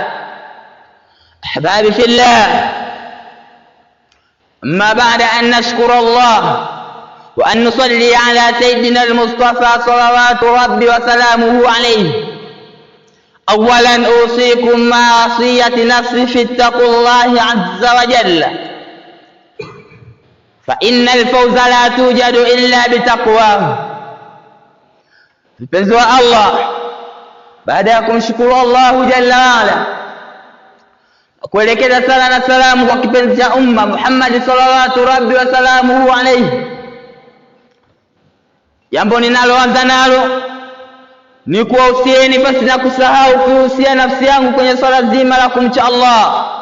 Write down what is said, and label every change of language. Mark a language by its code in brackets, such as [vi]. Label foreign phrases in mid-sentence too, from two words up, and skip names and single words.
[ar] أحبابي في الله، أما بعد أن نشكر الله وأن نصلي على سيدنا المصطفى صلوات ربي وسلامه عليه، أولا أوصيكم مع وصية نفسي في اتقوا الله عز وجل، فإن الفوز لا توجد إلا بتقواه. [sw] Mpenzi wa Allah, baada ya kumshukuru [ar] الله جل وعلا [sw] kuelekeza sala na salamu kwa kipenzi cha umma Muhammad [ar] صلى الله ربي وسلامه عليه, [sw] jambo ninaloanza nalo ni kuwahusieni basi na kusahau kuhusia nafsi yangu kwenye swala zima la kumcha Allah.